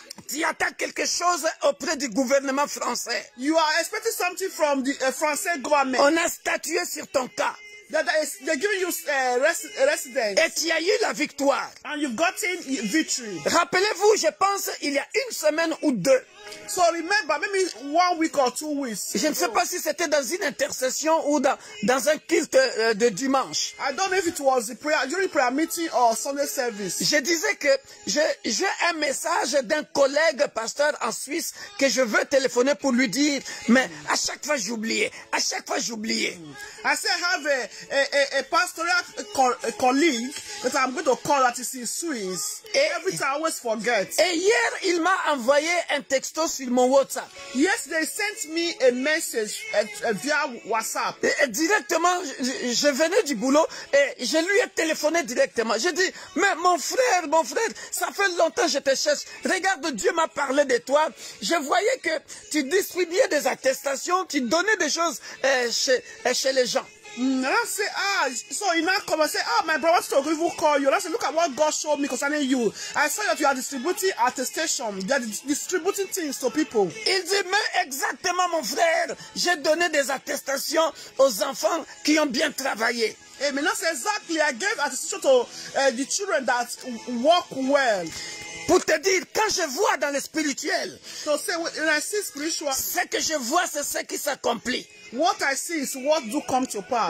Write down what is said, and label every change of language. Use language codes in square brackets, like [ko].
[fr] Tu attends quelque chose auprès du gouvernement français. [en] You are expecting something from the Français government. [fr] On a statué sur ton cas. [en] They're giving you residence. [fr] Et tu as eu la victoire. [en] And you've gotten victory. [fr] Rappelez-vous, je pense, il y a une semaine ou deux. [en] So remember, maybe 1 week or 2 weeks. [fr] Je ne sais pas si c'était dans une intercession ou dans un culte de dimanche. [en] I don't know if it was during prayer meeting or Sunday service. [fr] Je disais que j'ai un message d'un collègue pasteur en Suisse que je veux téléphoner pour lui dire, mais à chaque fois j'oubliais, à chaque fois j'oubliais. [en] I said I have a pastoral colleague that I'm going to call that is in Swiss. Every time I always forget. [fr] Et hier, il m'a envoyé un texto sur mon WhatsApp. [en] Yes, they sent me a message via WhatsApp. [fr] Et directement, je venais du boulot et je lui ai téléphoné directement. J'ai dit, mais mon frère, ça fait longtemps que je te cherche. Regarde, Dieu m'a parlé de toi. Je voyais que tu distribuais des attestations, tu donnais des choses chez les gens. [en] And I say, so you now come and say, my brother to even call you. And I say, look at what God showed me concerning you. I saw that you are distributing attestation. You are distributing things to people. [fr] Il dit, mais exactement mon frère, j'ai donné des attestations aux enfants qui ont bien travaillé. [en] Amen. That's exactly. I gave attestation to the children that work well. [fr] Pour te dire, quand je vois dans le spirituel, [en] So say when I see spiritual, [fr] ce que je vois, c'est ce qui s'accomplit. [en] what I see is what do come to pass.